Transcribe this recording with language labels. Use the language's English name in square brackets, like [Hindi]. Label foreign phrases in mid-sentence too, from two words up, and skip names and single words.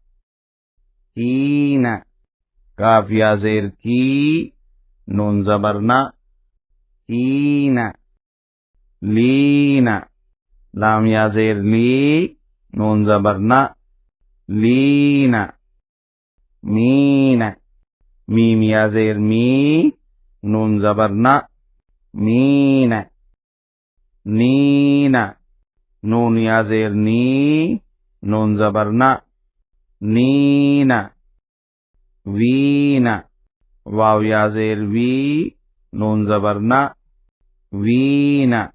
[Urdu] کین، کاف یا زیر کی، نون زبر نا، کین، لین، لام یا زیر لی، نون زبر نا، لین، مین، میم یا زیر می، نون زبر نا، مین، نین، نون یا زیر نی، نون زبر نا، نین، وین، واو یا زیر وی، نون زبر نا، وین،